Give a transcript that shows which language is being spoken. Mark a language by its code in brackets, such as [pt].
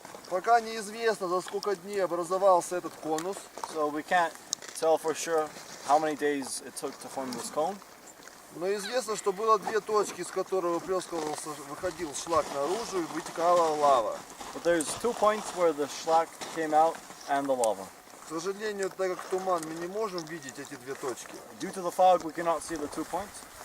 [ru] Пока неизвестно, за сколько дней образовался этот конус. [en] So we can't tell for sure how many days it took to form this cone. [ru] Но известно, что было две точки, из которых выходил шлак наружу и вытекала лава. [en] But there's 2 points where the schlack came out and the lava. [ru] К сожалению, так как туман, мы не можем видеть эти две точки. [en] Due to the fog, we cannot see the 2 points.